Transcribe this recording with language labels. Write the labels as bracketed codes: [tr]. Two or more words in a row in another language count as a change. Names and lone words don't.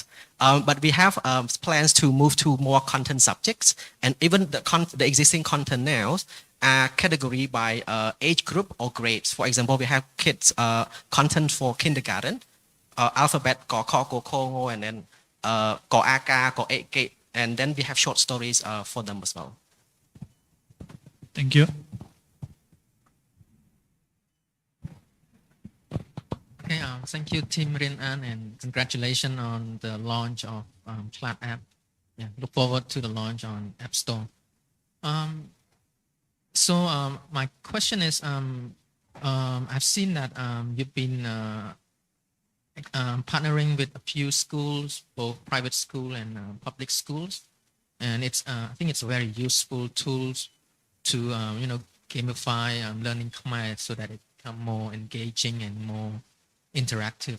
[en] But we have plans to move to more content subjects, and even the existing content now are categorized by age group or grades. For example, we have kids content for kindergarten, alphabet, [km] ko, ko, ko, ko, and then ko, aka, ko, e, [en] and then we have short stories for them as well. Thank you. Okay, thank you, Team Rin An, and congratulations on the launch of Cloud App. Yeah, look forward to the launch on App Store. So my question is, I've seen that you've been partnering with a few schools, both private school and public schools, and it's I think it's a very useful tools to gamify learning Khmer so that it become more engaging and more interactive.